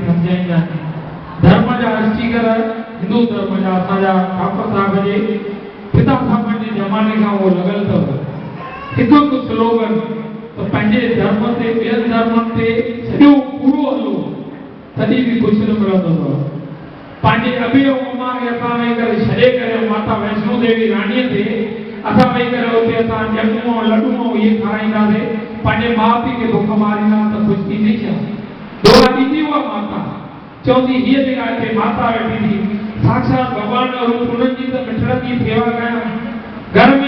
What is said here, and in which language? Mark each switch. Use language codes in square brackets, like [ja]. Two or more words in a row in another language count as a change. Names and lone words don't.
[sd] सम्झाईंदा आहिनि धर्म जा अर्चीकर हिंदू धर्म जा असांजा ठाकुर साहिब जे पिता साहिबनि जे ज़माने खां उहो लॻल अथव हिकु हिकु स्लोगन त पंहिंजे धर्म ते ॿियनि धर्मनि ते सॼो पूरो हलो तॾहिं बि कुझु न मिलंदो अथव पंहिंजे अबी ऐं अम्मा खे असां वेही करे छॾे करे माता वैष्णो देवी राणीअ ते असां वेही करे उते असां ॼमूं लॾूं इहे खाराईंदासीं पंहिंजे माउ पीउ खे बुख मारींदा त कुझु थींदी छा दोहा ॾींदी उहा माता चवंदी हीअ जेका हिते माता वेठी थी साक्षात भॻवान जो रूप उन्हनि जी त मिठड़नि जी सेवा कयां घर में